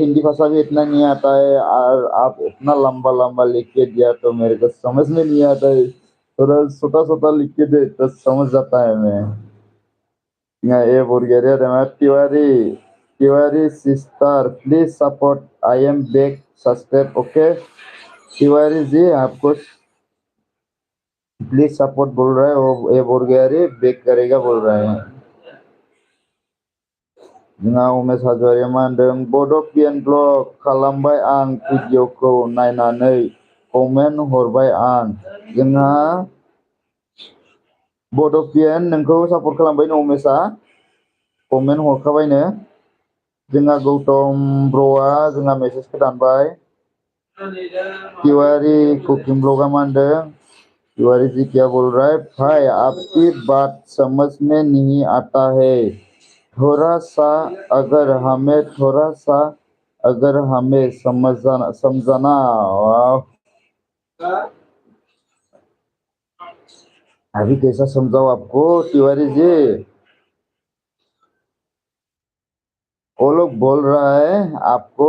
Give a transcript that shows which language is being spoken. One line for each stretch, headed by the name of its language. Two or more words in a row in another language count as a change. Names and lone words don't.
Hindi: हिंदी भाषा भी इतना नहीं आता है और आप इतना लंबा लंबा लिख के दिया तो मेरे को समझ में नहीं आता है थोड़ा छोटा छोटा लिख के दे तो समझ जाता है मैं यहाँ ये बोल गया रे तिवारी सिस्टर
English: please support I am back subscribe okay
Hindi: तिवारी जी आपको
English: please support
Hindi: बोल रहा है वो ये बोल गया रे बैक करेगा बोल रहा है
Bodo: जोंहा उमेश हाज'वारिया मा होनदों बड' पिएन ब्लग खालामबाय आं भिडिअखौ नायनानै कमेन्ट हरबाय आं जोंहा बड' पिएन नोंखौ सापर्ट खालामबायनो उमेशआ कमेन्ट हरखाबायनो जोंहा गौतम ब्र'आ जोंहा मेसेजखौ दानबाय तिवारी कुकिं ब्लगआ मा होनदों
Hindi: तिवारी जी क्या बोल रहा है भाई आपकी बात समझ में नहीं आता है थोड़ा सा अगर हमें समझाना अभी कैसा समझाओ आपको तिवारी जी वो लोग बोल रहा है आपको